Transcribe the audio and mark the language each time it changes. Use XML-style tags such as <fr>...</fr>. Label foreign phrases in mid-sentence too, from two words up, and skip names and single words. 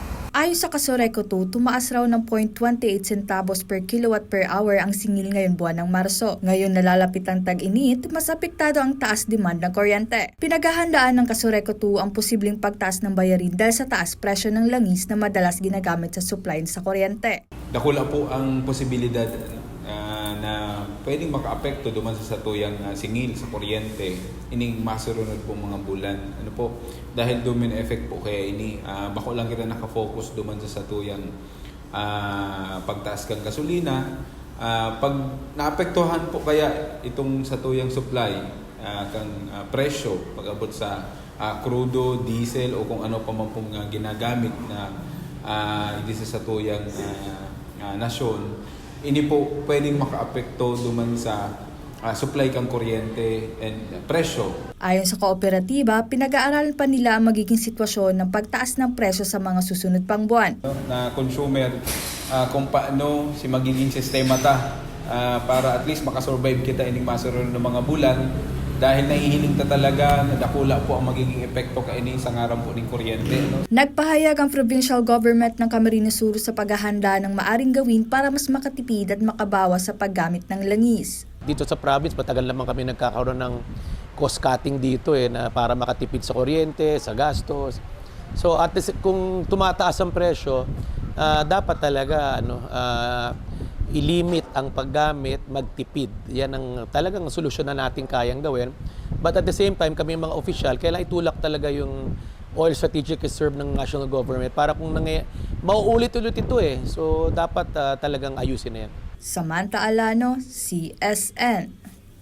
<tl>Ayon sa Kasureco 2, tumaas raw ng 0.28 centavos</tl> <en>per kilowatt per hour</en> <tl>ang singil ngayon buwan ng Marso. Ngayon nalalapit ang tag-init, mas apektado ang taas demand ng kuryente. Pinaghahandaan ng Kasureco 2 ang posibleng pagtaas ng bayarin dahil sa taas presyo ng langis na madalas ginagamit sa supply sa kuryente.</tl> <bik>Dakula po ang posibilidad na pwedeng makaapekto duman sa satuyang singil sa kuryente ining masurunod po mga bulan. Ano po? Dahil</bik> <en>domino effect</en> <bik>po kaya ini bako lang kita nakafocus duman sa satuyang pagtaas kang gasolina. Pag naapektuhan po kaya itong satuyang supply kang presyo pag-abot sa crudo, diesel o kung ano pa man pong ginagamit na hindi sa satuyang nasyon, ini po pwedeng makaapekto duman sa supply kang kuryente and presyo.</bik> <tl>Ayon sa kooperatiba, pinag-aaralan pa nila ang magiging sitwasyon ng pagtaas ng presyo sa mga susunod pang buwan.</tl> <bik>Na consumer, kung paano si magiging sistema para</bik> <en>at least</en> <bik>makasurvive kita ining masurunod ng mga bulan dahil nahihiling talaga na dakula po ang magiging epekto kaini sa ngaran po ng kuryente.</bik> <tl>Nagpahayag ang provincial government ng Camarines Sur sa paghahanda ng maaring gawin para mas makatipid at makabawas sa paggamit ng langis. Dito sa province, matagal naman kami nagkakaroon ng</tl> <en>cost cutting</en> <tl>dito na para makatipid sa kuryente, sa gastos. So</tl> <en>at least,</en> <tl>kung tumataas ang presyo, dapat talaga ilimit ang paggamit, magtipid. Yan ang talagang solusyon na natin kayang gawin.</tl> <en>But at the same time,</en> <tl>kami mga official, kailangan itulak talaga yung</tl> <en>oil strategic reserve</en> <tl>ng</tl> <en>national government</en> <tl>para kung mauulit-ulit ito So dapat talagang ayusin na yan. Samantha Alano, CSN.</tl>